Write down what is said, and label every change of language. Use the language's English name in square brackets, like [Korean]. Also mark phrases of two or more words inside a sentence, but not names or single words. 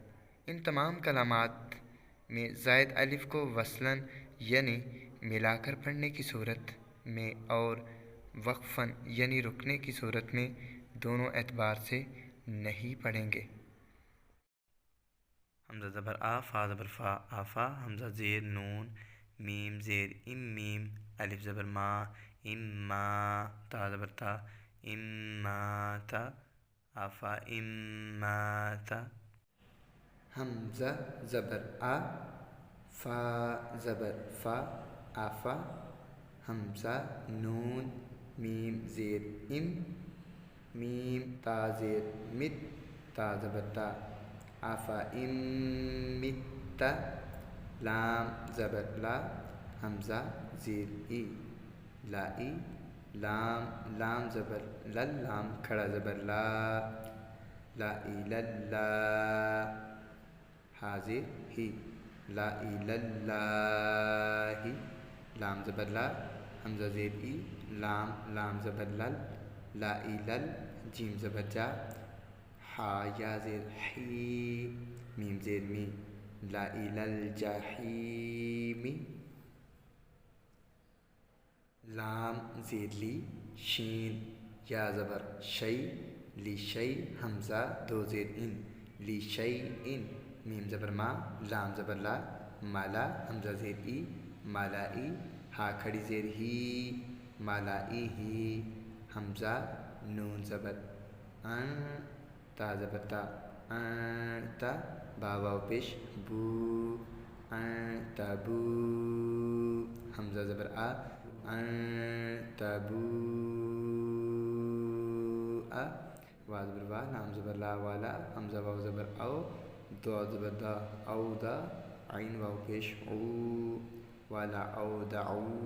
[Urdu] ان تمام کلمات میں زائد الف کو وصلاً یعنی ملا کر پڑھنے کی صورت میں اور وقفاً یعنی رکنے کی صورت میں دونوں اعتبار سے نہیں پڑھیں گے۔ حمزہ زبر آ، فا زبر فا، آفا، حمزہ زیر نون، میم زیر ام میم، الف زبر ما، اما، تا زبر تا، اماتا، آفا اماتا، حمزہ زبر آ، فا زبر فا، آفا، حمزہ نون، میم زیر ام، میم تا زیر مت، تا زبر تا، آفا امتا، لام زبر لا، حمزہ زیر ای، لائی، لام، لام زبر لل، لام کھڑا زبر لا، لا الاللہ، حاضر ہی، لا الاللہ، لام زبر لا، حمزہ زیر ای، لام، لام زبر لل، لا الال، جیم زبر جا، حا یا زیر حی، میم زیر می، لا الالجحیم، لام زیر لی، شین یا زبر شی، لی شی، حمزہ دو زیر ان، لی شی ان، میم زبر ما، لام زبر لا، مالا، حمزہ زیر ای، مالائی، ہا کھڑی زیر ہی، مالائی ہی، حمزہ نون زبر ان، تا زبر تا، انتا، با واو پیش بو، انتبو، حمزہ زبر آ، انتبوء، وا زبر وا، لام زبر لا، والا، حمزہ واو زبر او، دو زبر دا، او دا، عین واو پیش او، والا او دعو،